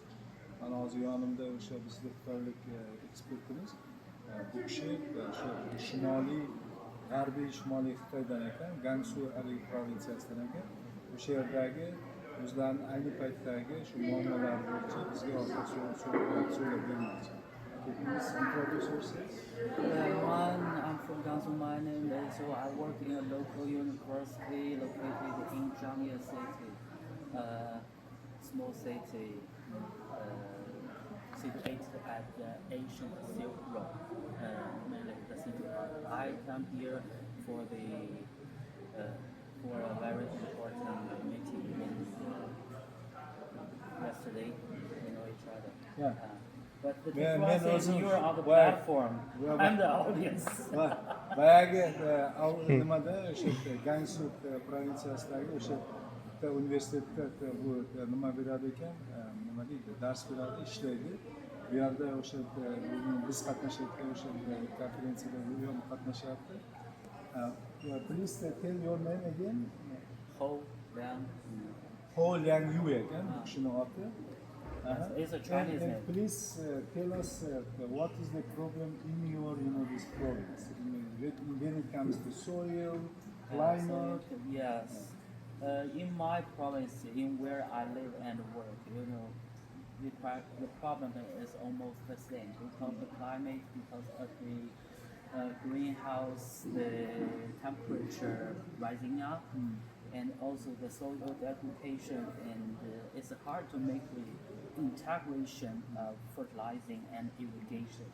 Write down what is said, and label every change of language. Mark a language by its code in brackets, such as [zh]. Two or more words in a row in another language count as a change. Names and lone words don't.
[uz] Mana hozir yonimda o'sha bizning xitoylik ekspertimiz. Bu kishi shu shimoliy Xitoydan ekan, Gansu haligi provinsiyasidan ekan. O'sha yerdagi o'zlarining ayni paytdagi shu muammolar bo'yicha bizga hozir so'zlab bermoqchi. [en] Please introduce yourself. I'm from Gansu. My name is, so I work in a local university located in Zhangye City, small city situated at the ancient Silk Road, mainly the city part. I come here for for a very important meeting yesterday. We know each other. Yeah. But the Man, difference is man, you're on the why- platform. why- I'm the audience. [uz] Boyagi nimada o'sha Gansu provinsiyasidagi o'sha bitta universitetda bu nima beradi ekan, nima deydi, dars beradi, ishlaydi. Bu yerda o'sha biz qatnashayotgan o'sha konferensiyada bu ham qatnashyapti. [en] Please tell your name again. Ho Liang. [uz] Ho Liang Yu ekan bu kishining oti. [en] It's a Chinese And name. please tell us what is the problem in your, this province? When it comes to soil, climate. Yes. In my province, in where I live and work, the problem is almost the same because the climate, because of the greenhouse, the temperature rising up, and also the soil degradation, and it's hard to make the integration of fertilizing and irrigation.